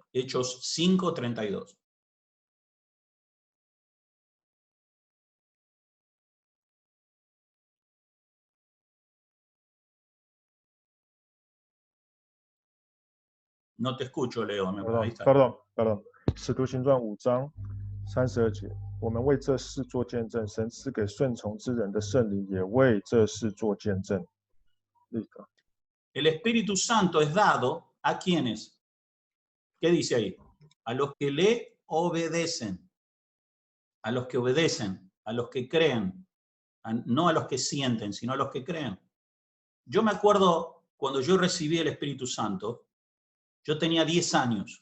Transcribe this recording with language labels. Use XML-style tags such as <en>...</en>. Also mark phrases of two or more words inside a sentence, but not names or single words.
<es>Hechos 5, 32. No te escucho, Leo. Perdón.</es> <zh>使徒行传5章32节，我们为这事做见证，神赐给顺从之人的圣灵也为这事做见证。</zh> <es>El Espíritu Santo es dado a quienes. ¿Qué dice ahí? A los que le obedecen. A los que obedecen, a los que creen. No a los que sienten, sino a los que creen. Yo me acuerdo cuando yo recibí el Espíritu Santo, yo tenía 10 años.</es>